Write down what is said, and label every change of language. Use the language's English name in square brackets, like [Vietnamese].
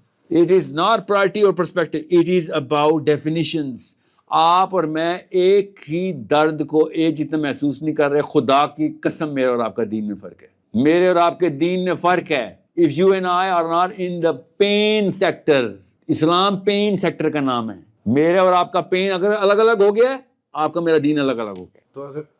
[English] It is not priority or perspective. It is about definitions. [Urdu] آپ اور میں ایک ہی درد کو ایک جتنا محسوس نہیں کر رہے. خدا کی قسم میرے اور آپ کا دین میں فرق ہے, میرے اور آپ کے دین میں فرق ہے. [English] If you and I are not in the pain sector, [Urdu] Islam pain sector کا نام ہے. میرے اور آپ کا پین اگر الگ الگ ہو گیا ہے, آپ کا میرا دین الگ الگ ہو گیا.